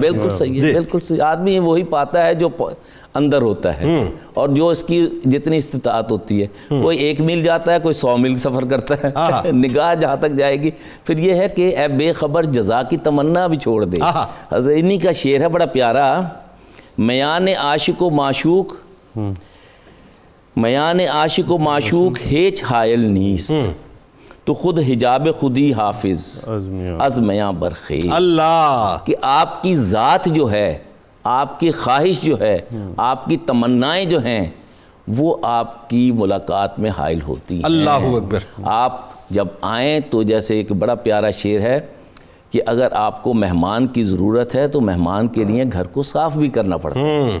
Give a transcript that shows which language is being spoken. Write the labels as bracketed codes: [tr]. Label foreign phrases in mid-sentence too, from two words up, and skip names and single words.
[ur] بالکل صحیح ہے, بالکل صحیح. آدمی وہی پاتا ہے جو اندر ہوتا ہے, اور جو اس کی جتنی استطاعت ہوتی ہے. کوئی 1 میل جاتا ہے, کوئی 100 میل سفر کرتا ہے, نگاہ جہاں تک جائے گی. پھر یہ ہے کہ اے بے خبر جزا کی تمنا بھی چھوڑ دے. انہی کا شعر ہے بڑا پیارا, [fa] میان عاشق و معشوق, میان عاشق و معشوق ہیچ حائل نیست, تو خود حجاب خودی حافظ از میاں برخیز. اللہ. [ur] کہ آپ کی ذات جو ہے, آپ کی خواہش جو ہے, آپ کی تمنائیں جو ہیں وہ آپ کی ملاقات میں حائل ہوتی ہیں. [ar] اللہ اکبر. آپ [ur] جب آئیں تو جیسے ایک بڑا پیارا شعر ہے کہ اگر آپ کو مہمان کی ضرورت ہے تو مہمان کے لیے گھر کو صاف بھی کرنا پڑتا ہے.